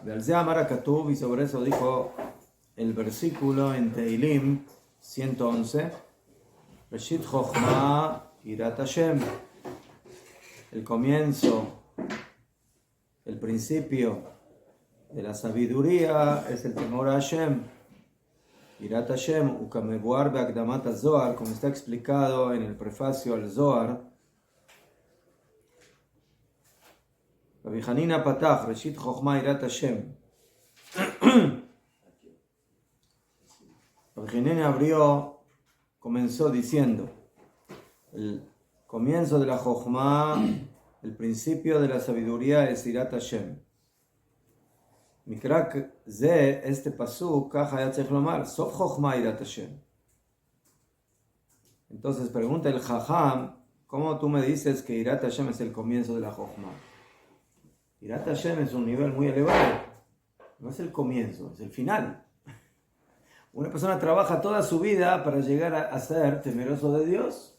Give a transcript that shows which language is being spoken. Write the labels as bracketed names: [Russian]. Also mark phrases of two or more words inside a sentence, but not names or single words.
[Hebrew] ועל זה אמר כתוב, [Spanish] y sobre eso dijo el versículo en Teilim 111, [Hebrew] ראשית חכמה יראת השם, [Spanish] el comienzo, el principio de la sabiduría es el temor a Hashem. [Hebrew] יראת השם, וכמבואר בהקדמת הזוהר, [Spanish] como está explicado en el prefacio al Zohar. [Hebrew] רבי חנינא פתח, ראשית חכמה יראת השם. [Spanish] Rabbi Hanina comenzó diciendo, el comienzo de la Chochma, el principio de la sabiduría es [Hebrew] יראת השם. מקרא זה, [Spanish] este pasuk, [Hebrew] כך היה צריך לומר, סוף חכמה יראת השם. [Spanish] Entonces pregunta el Jajam, ¿cómo tú me dices que [Hebrew] יראת השם [Spanish] es el comienzo de la Chochma? [Hebrew] יראת השם [Spanish] es un nivel muy elevado, no es el comienzo, es el final. Una persona trabaja toda su vida para llegar a ser temeroso de Dios.